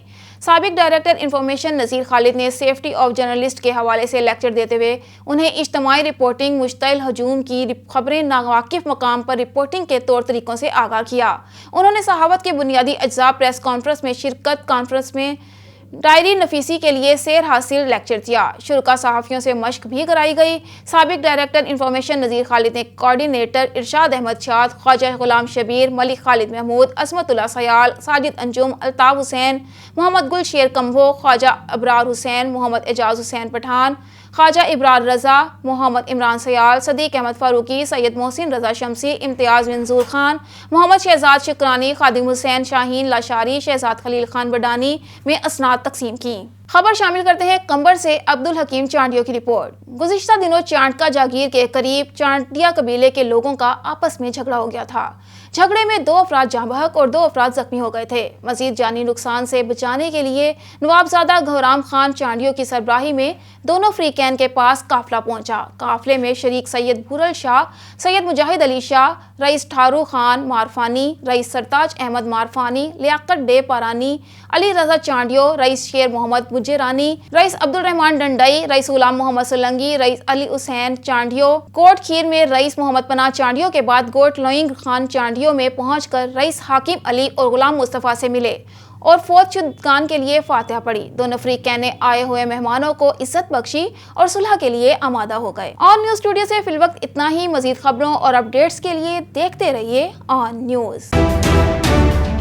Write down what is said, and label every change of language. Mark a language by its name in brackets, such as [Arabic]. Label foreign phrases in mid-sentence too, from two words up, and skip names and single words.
[Urdu] سابق [English] Director Information [Urdu] نذیر خالد نے [English] Safety of Journalist [Urdu] کے حوالے سے لیکچر دیتے ہوئے انہیں اجتماعی رپورٹنگ، مشتعل ہجوم کی خبریں، ناواقف مقام پر رپورٹنگ کے طور طریقوں سے آگاہ کیا. انہوں نے صحافت کے بنیادی اجزا, [English] press conference [Urdu] میں شرکت، کانفرنس میں ڈائری نویسی کے لیے سیر حاصل لیکچر دیا. شرکا صحافیوں سے مشق بھی کرائی گئی. سابق [English] Director Information [Urdu] نذیر خالد نے کوآرڈینیٹر ارشاد احمد شاد، خواجہ غلام شبیر، ملک خالد محمود، عصمت اللہ سیال، ساجد انجم، الطاف حسین، محمد گل شیر کمبوہ، خواجہ ابرار حسین، محمد اعجاز حسین پٹھان، خواجہ ابرار رضا، محمد عمران سیال، صدیق احمد فاروقی، سید محسن رضا شمسی، امتیاز منظور خان، محمد شہزاد شکرانی، خادم حسین شاہین لاشاری، شہزاد خلیل خان بڈانی میں اسناد تقسیم کی. خبر شامل کرتے ہیں قمبر سے عبدالحکیم چانڈیو کی رپورٹ. گزشتہ دنوں چانٹکا جاگیر کے قریب چانٹیا قبیلے کے لوگوں کا آپس میں جھگڑا ہو گیا تھا. جھگڑے میں 2 افراد جاں بحق اور 2 افراد زخمی ہو گئے تھے. مزید جانی نقصان سے بچانے کے لیے نوابزادہ گھورام خان چانڈیو کی سربراہی میں دونوں فریقین کے پاس قافلہ پہنچا. قافلے میں شریک سید بھورل شاہ، سید مجاہد علی شاہ، رئیس ٹھارو خان مارفانی، رئیس سرتاج احمد مارفانی، لیاقت ڈے پارانی، علی رضا چانڈیو، رئیس شیر محمد مجرانی، رئیس عبدالرحمان ڈنڈئی، رئیس غلام محمد سولنگی، رئیس علی حسین چانڈیو. کوٹ کھیر میں رئیس محمد پناہ چانڈیو کے بعد گوٹھ لوئنگ خان چانڈیو میں پہنچ کر رئیس حاکم علی اور غلام مصطفیٰ سے ملے اور فوت شدگان کے لیے فاتحہ پڑھی. دونوں فریقین نے آئے ہوئے مہمانوں کو عزت بخشی اور صلح کے لیے آمادہ ہو گئے. آن نیوز سٹوڈیو سے فی الوقت اتنا ہی۔ مزید خبروں اور اپڈیٹس کے لیے دیکھتے رہیے آن نیوز.